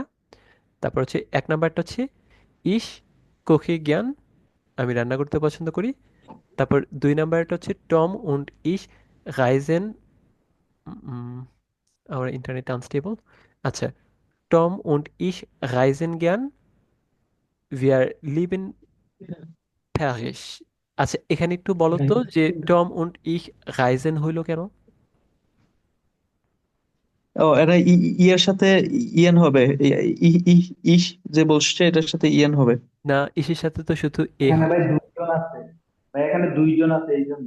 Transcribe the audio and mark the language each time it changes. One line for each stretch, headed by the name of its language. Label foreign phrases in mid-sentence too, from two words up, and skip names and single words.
Bangla: তারপর হচ্ছে এক নাম্বারটা হচ্ছে
German: Ich koche gern,
Bangla: আমি রান্না করতে পছন্দ করি। তারপর দুই নাম্বারটা হচ্ছে
German: Tom und ich reisen,
Bangla: আমার ইন্টারনেট আনস্টেবল।
German: আচ্ছা, Tom und ich reisen gern, wir lieben Paris।
Bangla: আচ্ছা, এখানে একটু বলো তো যে
German: Tom und ich reisen
Bangla: হইলো কেন? ও, এটা এর সাথে ইয়েন হবে, ইস যে বলছে এটার সাথে ইয়েন হবে। না, ইসের সাথে তো শুধু এ এখানে হয়। ভাই দুইজন আছে, ভাই এখানে দুইজন আছে এই জন্য।